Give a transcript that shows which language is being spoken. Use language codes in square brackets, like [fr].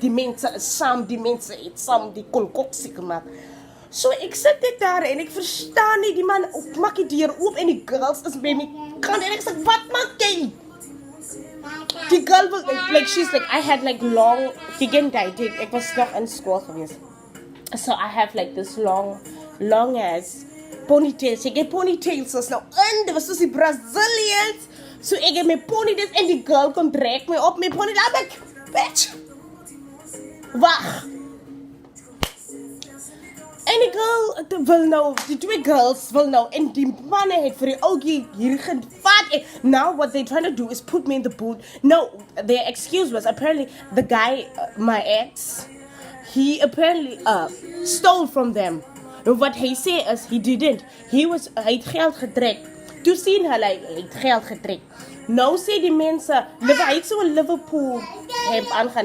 [af] Die mense is saam, die mense het saam die konkoksie gemaak. So ek sit dit daar en ek verstaan nie, die man maak die deur oop en die girls is by my kant en ek sê, wat maak jy? [en] Die girl was like, she's like, I had like long, [af] ek was nog in school gewees. [en] So I have like this long ass ponytails. [af] Ek het ponytails was nou in, dit was soos die Brazilians. So ek het my ponytails en die girl kom trek my op my ponytails. [en] I'm like, bitch, [af] wag. En die girl wil nou, die twee girls wil nou, en die manne het vir die ougie hier gevat. [en] Now what they're trying to do is put me in the boot. No, their excuse was apparently the guy, my ex, he apparently stole from them. And what he said is he didn't. [af] Hy het geld getrek. Toe sien hulle, hy het geld getrek. Nou sê die mense, hy het so 'n Liverpool hemp aangaan.